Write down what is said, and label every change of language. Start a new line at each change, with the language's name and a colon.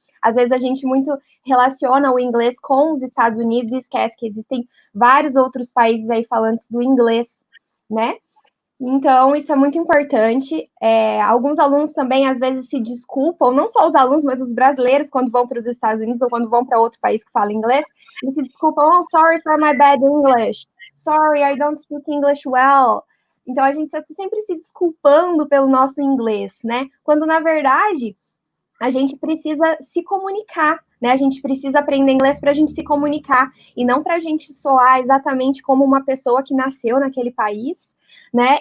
Portuguese: Às vezes a gente muito relaciona o inglês com os Estados Unidos e esquece que existem vários outros países aí falantes do inglês, né? Então, isso é muito importante. Alguns alunos também, às vezes, se desculpam, não só os alunos, mas os brasileiros, quando vão para os Estados Unidos ou quando vão para outro país que fala inglês, eles se desculpam, oh,
English: sorry for my bad English. Sorry, I don't speak English well.
Portuguese: Então, a gente está sempre se desculpando pelo nosso inglês, né? Quando, na verdade, a gente precisa se comunicar, né? A gente precisa aprender inglês para a gente se comunicar e não para a gente soar exatamente como uma pessoa que nasceu naquele país, né?